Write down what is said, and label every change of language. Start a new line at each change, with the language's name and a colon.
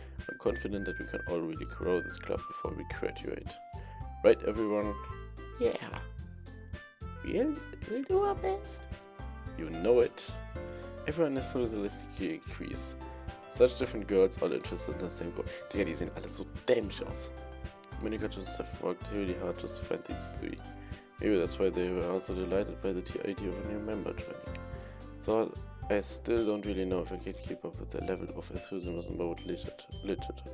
English: I'm confident that we can all really grow this club before we graduate. Right, everyone? Yeah. We'll do our best. You know it. Everyone enthusiastically agrees. Such different girls, all interested in the same goal.
German: Digga, die sehen alle so dämlich aus.
English: Monica just have worked really hard just to find these three. Maybe that's why they were also delighted by the idea of a new member joining. So I still don't really know if I can keep up with the level of enthusiasm about literature.